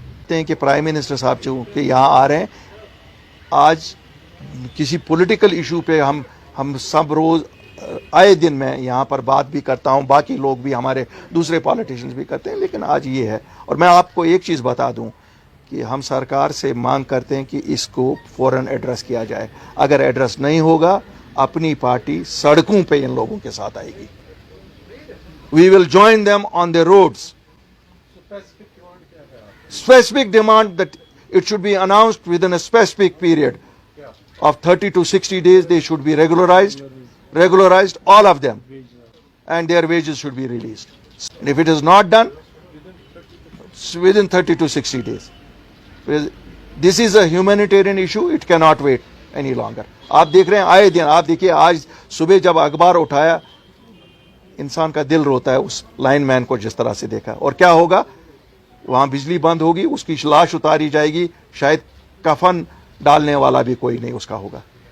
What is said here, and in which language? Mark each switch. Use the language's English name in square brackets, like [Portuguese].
[Hindi] कि prime minister साहब जो कि यहाँ आ रहे हैं, आज किसी पॉलिटिकल इशू पे हम सब रोज़ आए दिन मैं यहाँ पर बात भी करता हूँ, बाकी लोग भी, हमारे दूसरे पॉलिटिशियंस भी करते हैं, लेकिन आज ये है। और मैं आपको एक चीज़ बता दूँ कि हम सरकार से मांग करते हैं कि इसको फ़ौरन एड्रेस किया जाए। अगर एड्रेस नहीं होगा, अपनी पार्टी सड़कों पे इन लोगों के साथ आएगी। [English] We will join them on the roads. Specific demand that it should be announced within a specific period of 30 to 60 days. They should be regularized, all of them, and their wages should be released. And if it is not done, within 30 to 60 days. This is a humanitarian issue. It cannot wait any longer. [Hindi] आप देख रहे हैं आए दिन, आप देखिए आज सुबह जब अखबार उठाया, इंसान का दिल रोता है उस लाइन मैन को जिस तरह से देखा। और क्या होगा? वहां बिजली बंद होगी, उसकी लाश उतारी जाएगी, शायद कफन डालने वाला भी कोई नहीं उसका होगा।